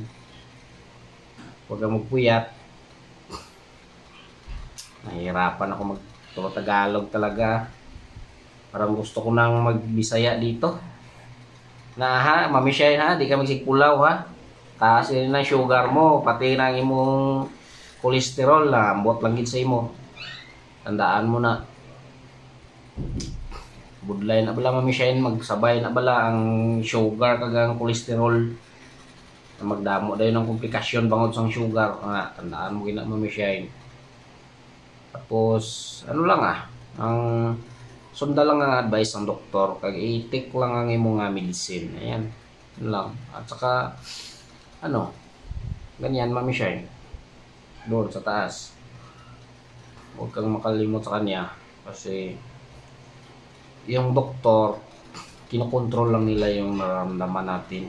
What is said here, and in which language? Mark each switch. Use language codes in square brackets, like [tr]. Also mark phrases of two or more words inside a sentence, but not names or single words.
[tl] Huwag kang magpuyat. Nahihirapan ako mag-Tagalog talaga. Parang gusto ko nang mag-Bisaya dito. [hil] Mami Shine ha, di ka magsigpulaw ha. Taas yun na sugar mo, pati na ang imong kolesterol na ambot lang gid sa imo. [tl] Tandaan mo na. [hil] Budlay na bala, Mami Shine, magsabay na bala ang sugar kagang kolesterol. Magdamo dayon ng komplikasyon bangod sa sugar. Tandaan mo gina, Mami Shine. [tl] Tapos ano lang ang sunda lang ang advice ng doktor, kag i-take lang ang imong medicine. Ayan. Yun lang. At saka ganyan, Mami Shine. Doon sa taas. Huwag kang makalimot sa kanya kasi yung doktor, kinokontrol lang nila yung nararamdaman natin.